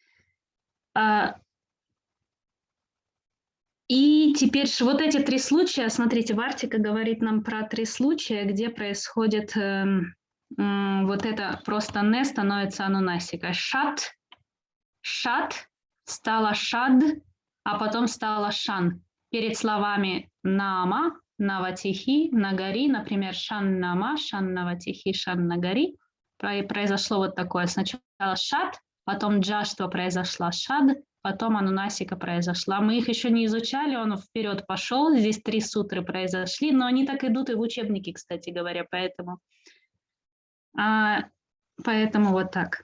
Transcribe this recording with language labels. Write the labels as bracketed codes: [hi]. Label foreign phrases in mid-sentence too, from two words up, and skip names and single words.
[ru] И теперь вот эти три случая, смотрите, Вартика говорит нам про три случая, где происходит вот это просто не становится анунасика. Шат стала шад, а потом стала шан. Перед словами нама, наватихи, нагари, например, [sa] षण् नाम, षण् नवतिः, षण् नगरी, [ru] произошло вот такое. Сначала шат, потом джаштва произошла шад, потом анунасика произошла. Мы их еще не изучали, он вперед пошел. Здесь 3 сутры произошли, но они так идут и в учебнике, кстати говоря, поэтому вот так.